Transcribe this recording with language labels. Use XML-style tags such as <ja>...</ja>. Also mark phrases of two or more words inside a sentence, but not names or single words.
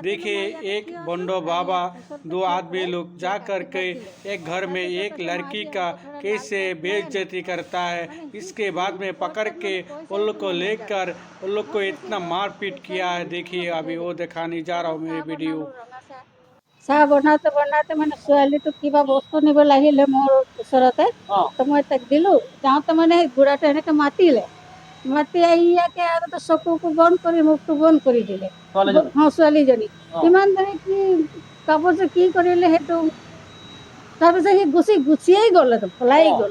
<hi>देखिए, एक बंडो बाबा दो आदमी लोग जा कर के एक घर में एक लड़की का कैसे बेइज्जती करता है, इसके बाद में पकड़ के उन लोग को लेकर उन लोग को इतना मारपीट किया है। देखिए, अभी वो दिखाने जा रहा हूँ मैं वीडियो।</hi> <as>চাহ বনাওঁতে বনাওঁতে মানে ছোৱালীটোক কিবা বস্তু নিব লাগিলে মোৰ ওচৰতে, তো মই তাক দিলোঁ। যাওঁতে মানে সেই বুঢ়াটো এনেকৈ মাতিলে, মাতি আহি ইয়াকে আগতে চকুটো বন্ধ কৰি মুখটো বন্ধ কৰি দিলে। ছোৱালীজনী ইমান ধৰি কি কাপোৰযোৰ কি কৰিলে সেইটো, তাৰপিছত সি গুচিয়েই গ'ল, একদম পলাই গ'ল।</as>